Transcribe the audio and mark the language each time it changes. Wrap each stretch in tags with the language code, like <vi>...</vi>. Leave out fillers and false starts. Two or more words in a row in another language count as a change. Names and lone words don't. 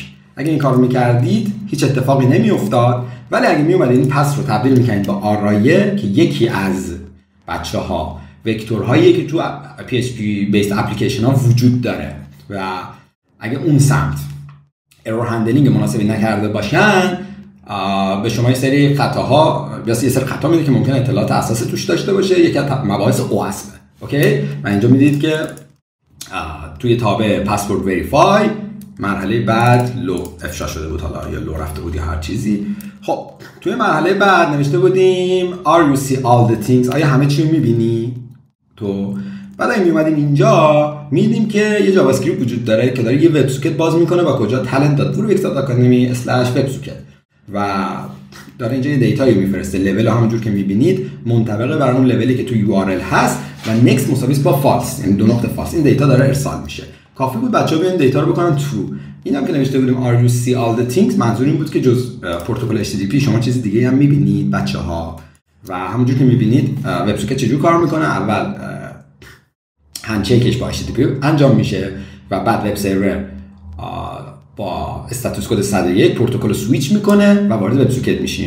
<fa>اگه این کار رو میکردید هیچ اتفاقی نمیافتاد، ولی اگه میومدین این پس رو تبدیل میکنید با آرایه که یکی از بچه‌ها وکتورهایی که تو</fa> <en>PHP based application</en> <fa>ها وجود داره و اگه اون سمت ارور هندلینگ مناسبی نکرده باشن، به شما یه سری خطاها یا یه سری خطا میده که ممکنه اطلاعات اساسی توش داشته باشه. یکی از مباحث OWASP. اوکی؟ و اینجا میدید که توی تابع پسورد وریفای مرحله بعد لو افشا شده بود، حالا یا لو رفته بود یا هر چیزی. خب توی مرحله بعد نوشته بودیم</fa> <en>Are you see all the things؟</en> <fa>آیا همه چی رو میبینی تو؟ بعد اگه میومدیم اینجا میدیم که یه جاوا اسکریپت وجود داره که داره یه وب سوکت باز میکنه با کجا talent.wixacademy/websocket و داره اینجا یه دیتایی میفرسته. لول همونجور که میبینید منطبقه بر اون لولی که تو URL هست و next مساوی با فالس، یعنی 2 نقطه فالس. این دیتا داره ارسال میشه. کافی بود بچه‌ها بیان دیتا رو بکنن true. اینم که نوشته بودیم</fa> <en>Are you see all the things،</en> <fa>منظور این بود که جز پروتکل HTTP شما چیز دیگه هم میبینید بچه‌ها. و همونجور که میبینید وب سوکت چجور کار میکنه؟ اول هندچیکش با HTTP انجام میشه و بعد وب سرور با استاتوس کد 101 پروتکل سویچ میکنه و وارد وب سوکت میشیم.</fa>